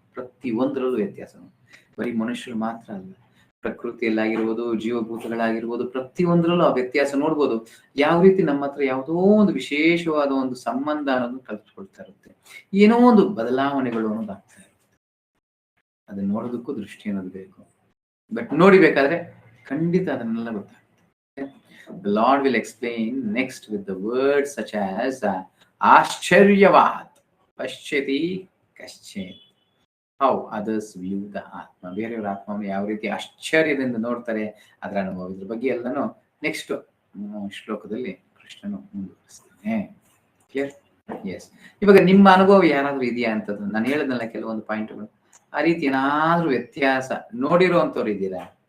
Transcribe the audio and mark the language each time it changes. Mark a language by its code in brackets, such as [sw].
[kn] ಪ್ರತಿ ಒಂದರಲ್ಲೂ ವ್ಯತ್ಯಾಸ ನೋಡ್ಬೋದು. ಬರೀ ಮನುಷ್ಯರು ಮಾತ್ರ ಅಲ್ಲ, ಪ್ರಕೃತಿಯಲ್ಲಾಗಿರ್ಬೋದು, ಜೀವಭೂತಗಳಾಗಿರ್ಬೋದು, ಪ್ರತಿ ಒಂದರಲ್ಲೂ ಆ ವ್ಯತ್ಯಾಸ ನೋಡ್ಬೋದು. ಯಾವ ರೀತಿ ನಮ್ಮ ಹತ್ರ ಯಾವುದೋ ಒಂದು ವಿಶೇಷವಾದ ಒಂದು ಸಂಬಂಧ ಅನ್ನೋದು ಕಲ್ತ್ಕೊಳ್ತಾ ಇರುತ್ತೆ, ಏನೋ ಒಂದು ಬದಲಾವಣೆಗಳು ಅನ್ನೋದು ಆಗ್ತಾ ಇರುತ್ತೆ. ಅದನ್ನ ನೋಡೋದಕ್ಕೂ ದೃಷ್ಟಿ ಅನ್ನೋದು ಬೇಕು. ಬಟ್ ನೋಡಿಬೇಕಾದ್ರೆ ಖಂಡಿತ ಅದನ್ನೆಲ್ಲ ಗೊತ್ತಾಗುತ್ತೆ. [en] The Lord will explain next with the words such as [sa] ಆಶ್ಚರ್ಯವಾತ್ ಪಶ್ಯತಿ ಕಶ್ಚಿತ್, [en] how others view the atma. [kn] ಬೇರೆಯವರ ಆತ್ಮವನ್ನು ಯಾವ ರೀತಿ ಆಶ್ಚರ್ಯದಿಂದ ನೋಡ್ತಾರೆ, ಅದರ ಅನುಭವ, ಇದ್ರ ಬಗ್ಗೆ ಎಲ್ಲಾನು ನೆಕ್ಸ್ಟ್ ಶ್ಲೋಕದಲ್ಲಿ ಕೃಷ್ಣನು ಮುಂದುವರಿಸ್ತಾನೆ. ಕ್ಲಿಯರ್? ಎಸ್. ಇವಾಗ ನಿಮ್ಮ ಅನುಭವ ಯಾರಾದ್ರೂ ಇದೆಯಾ ಅಂತದ್ದು, ನಾನು ಹೇಳಿದ್ನಲ್ಲ ಕೆಲವೊಂದು ಪಾಯಿಂಟ್ಗಳು, ಆ ರೀತಿ ಏನಾದ್ರೂ ವ್ಯತ್ಯಾಸ ನೋಡಿರುವಂತವ್ರು ಇದ್ದೀರಾ?